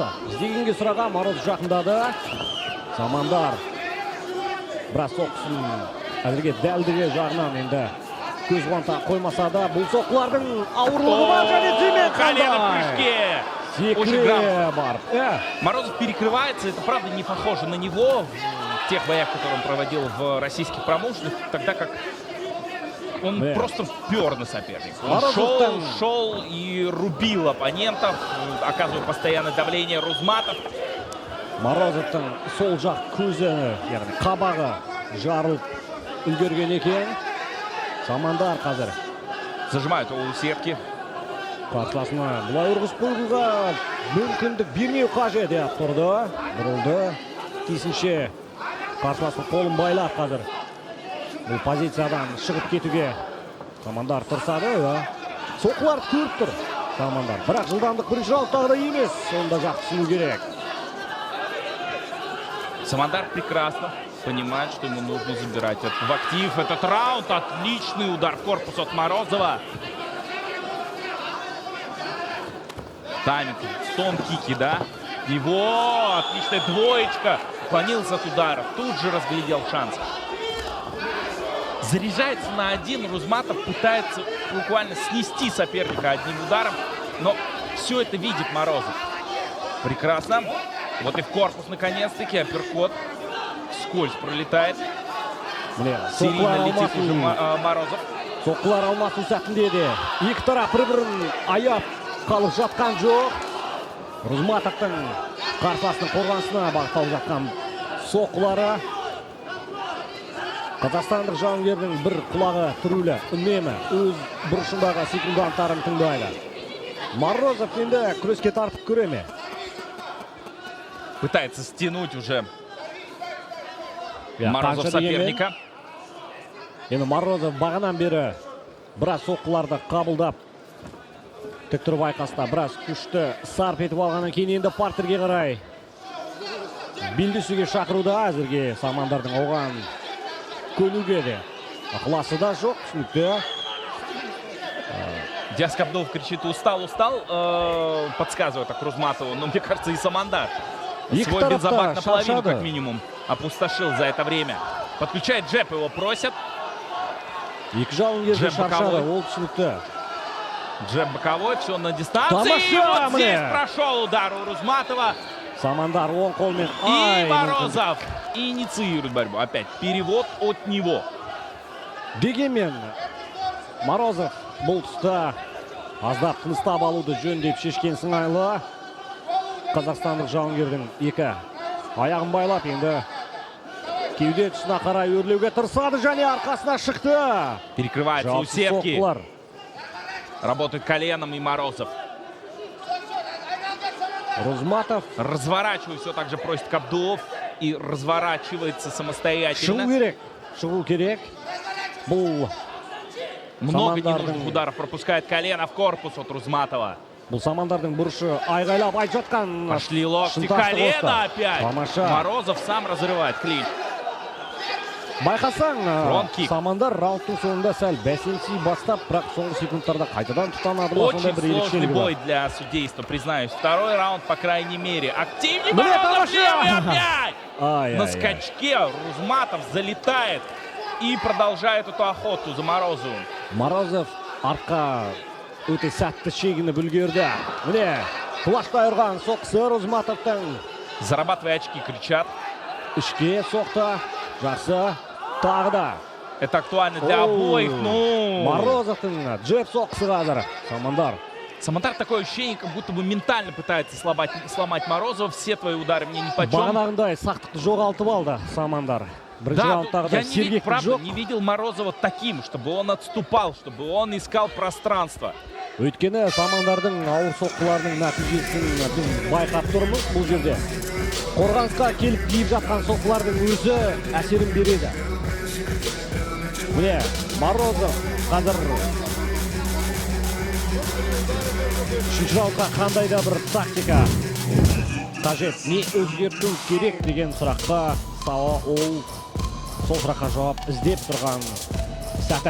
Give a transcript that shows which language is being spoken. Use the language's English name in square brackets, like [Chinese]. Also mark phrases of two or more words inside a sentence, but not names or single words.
[Kazakh] Іздегенге сұраға Морозов жақындады. Самандар біраз соққысын әзірге дәлдігі жағынан енді көз қуанта қоймаса да, бұл соққылардың ауырлығы бар және тиме қандай. Секре бар. [Russian] Морозов перекрывается. Это правда не похоже на него в тех боях, которые он проводил в российских промоушенах, тогда как он просто пер на соперника. Он шел и рубил оппонентов, оказывая постоянное давление. Рузматов. [Kazakh] Морозовтың сол жақ көзі, яғни қабағы жарылып үлгерген екен. Самандар қазір [Russian] зажимают у сетки. [Kazakh] Қарсыласына бұлай ұрғызып қоюға мүмкіндік бермеу қажет деп тұрды. Бұрылды. Тиісінше қарсыласының қолын байлап қазір бұл позициядан шығып кетуге Самандар тырысады. Соққылар көріп тұр Самандар. Бірақ жылдамдық бірінші раундтағыда емес. Сонда жақ түсіну керек. [Russian] Самандар прекрасно понимает, что ему нужно забирать в актив этот раунд. Отличный удар в корпус от Морозова. Тайминг, стон-кики, да? Его отличная двоечка. Уклонился от ударов. Тут же разглядел шанс. Заряжается на один. Рузматов пытается буквально снести соперника одним ударом. Но все это видит Морозов. Прекрасно. Вот и в корпус наконец-таки. Апперкот. Скользь пролетает. Серийно летит уже Морозов. [Kazakh] Соққылар алмасу сәтінде де екі тарап бір-бірін аяп қалып жатқан жоқ. Рузматовтың қарсыласының қорғанысына бағытталып жатқан соққылары. Қазақстандық жауынгердің бір құлағы түрулі, үнемі өз бұрышындағы секундантарын тыңдайды. Морозов енді күреске тартып көре ме? [Russian] Пытается стянуть уже Морозов соперника. [Kazakh] Енді Морозов бағанан бері біраз соққыларды қабылдап тік тұрып айқаста біраз күшті сарп етіп алғаннан кейін енді партерге қарай белдесуге шақыруда. Әзірге Самандардың оған көнуге де ықыласы да жоқ, түсінікті. [Russian] Диас Абдулов кричит: устал, подсказывает Рузматову, но мне кажется и Самандар свой бензобак наполовину как минимум опустошил за это время. Подключает джеб, его просят. [Kazakh] Екі жауынгерді шаршады, ол түсінікті. [Russian] Джеб боковой, все на дистанции. И вот здесь прошел удар у Рузматова. [Kazakh] Самандар оң қолмен. [Russian] И Морозов инициирует борьбу. Опять перевод от него. [Kazakh] Дегенмен Морозов бұл тұста аздап тыныстап алуды жөн деп шешкен сыңайлы. Қазақстандық жауынгердің екі аяғын байлап енді кеуде тұсына қарай өрлеуге тырысады және арқасына шықты. [Russian] Перекрывается у сетки. Работает коленом и Морозов. Рузматов. Разворачиваю, все так же просит Кабдулов. И разворачивается самостоятельно. [Kazakh] Шығу керек. Бұл [Russian] Много ненужных ударов пропускает колено в корпус от Рузматова. [Kazakh] Бұл Самандардың бұрышы айғайлап айтып жатқан. [Russian] Пошли локти, [Kazakh] шынтақты [Russian] колено [Kazakh] қосты. [Russian] опять. [Kazakh] Тамаша. [Russian] Морозов сам разрывает клинч. [Kazakh] Байқасаң, [Russian] Фронт-кик. [Kazakh] Самандар раундтың соңында сәл бәсеңси бастап, бірақ соңғы секундтарда қайтадан тұтанады. [Russian] Очень сложный бой для судейства, признаюсь. Второй раунд, по крайней мере. Активнее Морозов, левый опять! На скачке Рузматов залетает и продолжает эту охоту за Морозовым. [Kazakh] Морозов артқа өте сәтті шегініп үлгерді. Міне, құлаштай ұрған соқсы Рузматовтың. [Russian] Зарабатывай очки, кричат. [Kazakh] Ішке соқты, жақсы, тағы да. [Russian] Это актуально для обоих. Ну, [Kazakh] Морозовтың джеб соқсы қазір. Самандар. [Russian] Самандар такое ощущение, как будто бы ментально пытается сломать Морозова. Все твои удары мне нипочем. [Kazakh] Бағанағындай сақтықты жоғалтып алды Самандар. [Russian] Да, я не видел Морозова таким, чтобы он отступал, чтобы он искал пространство. [Kazakh] Өйткені Самандардың ауыр соққыларының нәтижесін байқап тұрмыз бұл жерде. Қорғанысқа келіп киіп жатқан соққылардың өзі әсерін береді. Міне, Морозов қазір үшінші раундқа қандай да бір тактика қажет, не өзгерту керек деген сұраққа ол сол сұраққа жауап іздеп тұрған сәті.